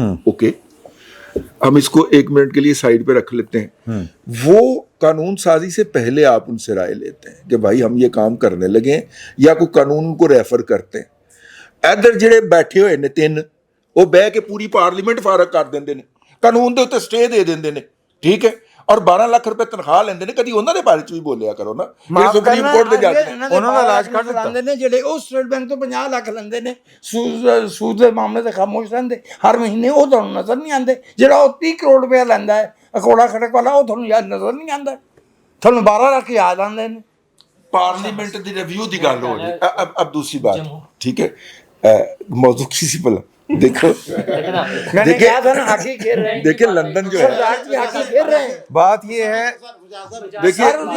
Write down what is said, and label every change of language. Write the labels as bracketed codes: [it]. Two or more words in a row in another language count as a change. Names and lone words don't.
[ur] اوکے ہم اس کو ایک منٹ کے لیے سائڈ پہ رکھ لیتے ہیں. وہ قانون سازی سے پہلے آپ ان سے رائے لیتے ہیں کہ بھائی ہم یہ کام کرنے لگے, یا کوئی قانون کو ریفر کرتے ہیں. [pa] ادھر جڑے بیٹھے ہوئے نے تین وہ بہ کے پوری پارلیمنٹ فارغ کر دیندے نے, قانون دے تے سٹے دے دیندے نے, ٹھیک ہے, اور 12 لاکھ روپے تنخواہ لیندے نے. کدی انہاں دے بارے چ بھی بولیا کرو نا. سپریم کورٹ دے جاتے ہیں انہاں دا علاج کر دیندے نے جڑے او اسٹیٹ بینک تو 50 لاکھ لیندے نے سود دے معاملے تے خاموش رہندے ہر مہینے, او تانوں نظر نہیں آندے. جڑا او 30 کروڑ روپیہ لیندا ہے اکوڑا کھڑک والا, او تانوں یاد نظر نہیں آندا. تانوں 12 لاکھ یاد آندے نے. پارلیمنٹ دی ریویو دی گل ہو رہی. اب دوسری بات, ٹھیک ہے, موضوع کسی بلا دیکھو, [ur] میں نے کہا تھا نا ہاکی کھیل رہے ہیں, دیکھیں لندن جو ہے ہاکی کھیل رہے ہیں. بات یہ ہے دیکھیے